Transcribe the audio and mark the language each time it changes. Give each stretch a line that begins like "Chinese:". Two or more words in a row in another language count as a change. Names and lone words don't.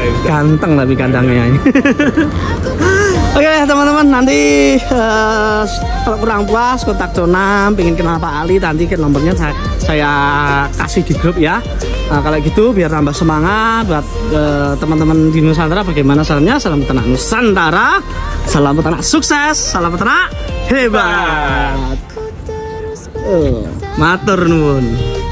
Indonesian: Ganteng tapi kandangnya ini. Oke teman-teman, nanti kalau kurang puas kontak Conam, pengen kenal Pak Ali, nanti nomornya saya kasih di grup ya. Nah, kalau gitu biar tambah semangat buat teman-teman di Nusantara. Bagaimana sarannya? Salam peternak Nusantara, salam peternak sukses, salam peternak hebat.
Javanese: Matur nuwun.